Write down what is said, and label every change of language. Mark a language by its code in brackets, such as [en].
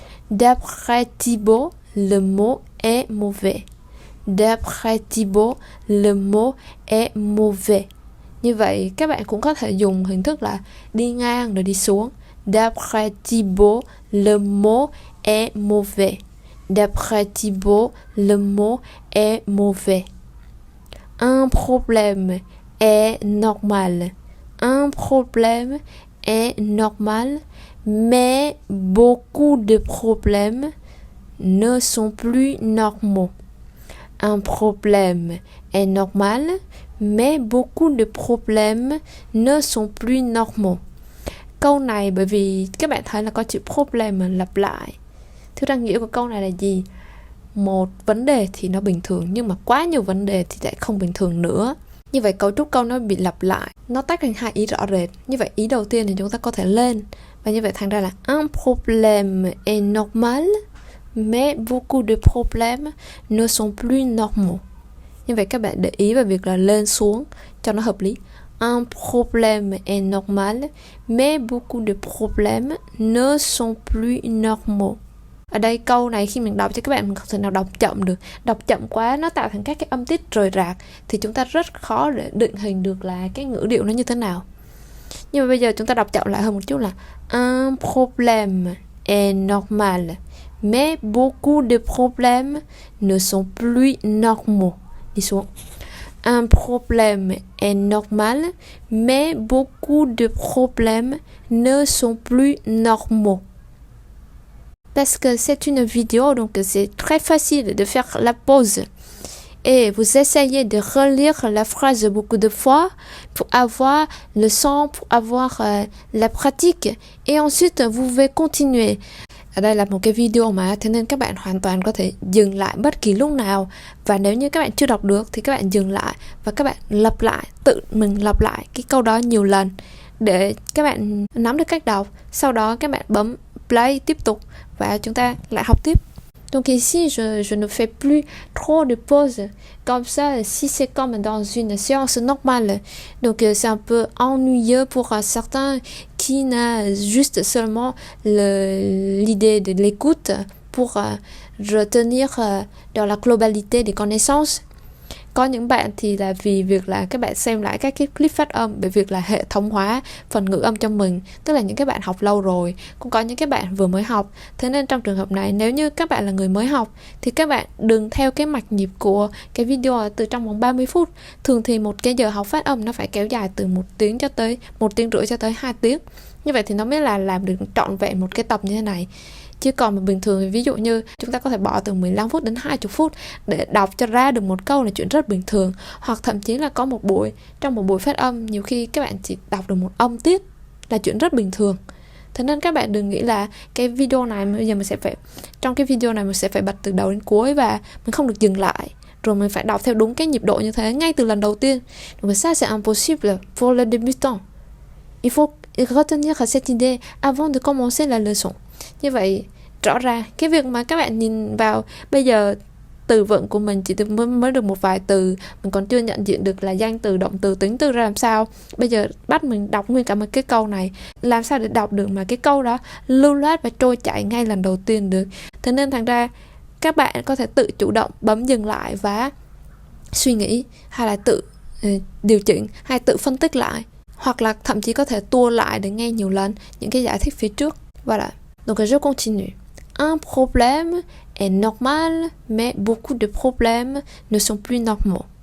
[fr] D'après Thibaut, le mot est mauvais. D'après Thibaut, le mot est mauvais. [vi] Như vậy các bạn cũng có thể dùng hình thức là đi ngang rồi đi xuống. [fr] D'après Thibaut, le mot est mauvais. D'après Thibaut, le mot est mauvais. Un problème est normal. Un problème est normal, mais beaucoup de problèmes ne sont plus normaux. Un problème est normal, mais beaucoup de problèmes ne sont plus normaux. [vi] Câu này bởi vì các bạn thấy là có chữ problem lặp lại. Thứ ra nghĩa của câu này là gì? Một vấn đề thì nó bình thường, nhưng mà quá nhiều vấn đề thì lại không bình thường nữa. Như vậy cấu trúc câu nó bị lặp lại, nó tách thành hai ý rõ rệt. Như vậy ý đầu tiên thì chúng ta có thể lên, và như vậy thành ra là [fr] un problème est normal, mais beaucoup de problèmes ne sont plus normaux. [vi] Như vậy các bạn để ý vào việc là lên xuống cho nó hợp lý. Un problème est normal, mais beaucoup de problèmes ne sont plus normaux. Ở đây câu này khi mình đọc cho các bạn, mình không thể nào đọc chậm được. Đọc chậm quá nó tạo thành các cái âm tiết rời rạc, thì chúng ta rất khó để định hình được là cái ngữ điệu nó như thế nào. Nhưng mà bây giờ chúng ta đọc chậm lại hơn một chút là [fr] un problème est normal, mais beaucoup de problèmes ne sont plus normaux. [vi] Đi xuống. Un problème est normal, mais beaucoup de problèmes ne sont plus normaux. [fr] Parce que c'est une vidéo, donc c'est très facile de faire la pause. Et vous essayez de relire la phrase beaucoup de fois pour avoir le son, pour avoir la pratique. Et ensuite, vous pouvez continuer. [vi] Ở đây là một cái video mà, thế nên các bạn hoàn toàn có thể dừng lại bất kỳ lúc nào. Và nếu như các bạn chưa đọc được thì các bạn dừng lại và các bạn lặp lại, tự mình lặp lại cái câu đó nhiều lần để các bạn nắm được cách đọc. Sau đó các bạn bấm play tiếp tục và chúng ta lại học tiếp. [fr] Donc ici, je ne fais plus trop de pauses. Comme ça, si c'est comme dans une séance normale. Donc c'est un peu ennuyeux pour certains qui n'a juste seulement l'idée de l'écoute pour retenir dans la globalité des connaissances. [vi] Có những bạn thì là vì việc là các bạn xem lại các cái clip phát âm, bởi việc là hệ thống hóa phần ngữ âm cho mình, tức là những cái bạn học lâu rồi, cũng có những cái bạn vừa mới học. Thế nên trong trường hợp này, nếu như các bạn là người mới học thì các bạn đừng theo cái mạch nhịp của cái video từ trong vòng 30 phút. Thường thì một cái giờ học phát âm nó phải kéo dài từ 1 tiếng cho tới 1 tiếng rưỡi cho tới 2 tiếng. Như vậy thì nó mới là làm được trọn vẹn một cái tập như thế này. Chứ còn mà bình thường, ví dụ như chúng ta có thể bỏ từ 15 phút đến 20 phút để đọc cho ra được một câu là chuyện rất bình thường. Hoặc thậm chí là có một buổi, trong một buổi phát âm, nhiều khi các bạn chỉ đọc được một âm tiết là chuyện rất bình thường. Thế nên các bạn đừng nghĩ là cái video này bây giờ mình sẽ phải, trong cái video này mình sẽ phải bật từ đầu đến cuối và mình không được dừng lại, rồi mình phải đọc theo đúng cái nhịp độ như thế ngay từ lần đầu tiên. [fr] Donc ça c'est impossible pour le débutant. Il faut retenir cette idée avant de commencer la leçon. [vi] Như vậy rõ ràng cái việc mà các bạn nhìn vào bây giờ từ vựng của mình chỉ mới được một vài từ, mình còn chưa nhận diện được là danh từ, động từ, tính từ ra làm sao. Bây giờ bắt mình đọc nguyên cả một cái câu này, làm sao để đọc được mà cái câu đó lưu loát và trôi chảy ngay lần đầu tiên được. Thế nên thành ra các bạn có thể tự chủ động bấm dừng lại và suy nghĩ, hay là tự điều chỉnh, hay tự phân tích lại, hoặc là thậm chí có thể tua lại để nghe nhiều lần những cái giải thích phía trước. [fr] Voilà. Donc je continue. Un problème est normal, mais beaucoup de problèmes ne sont plus normaux.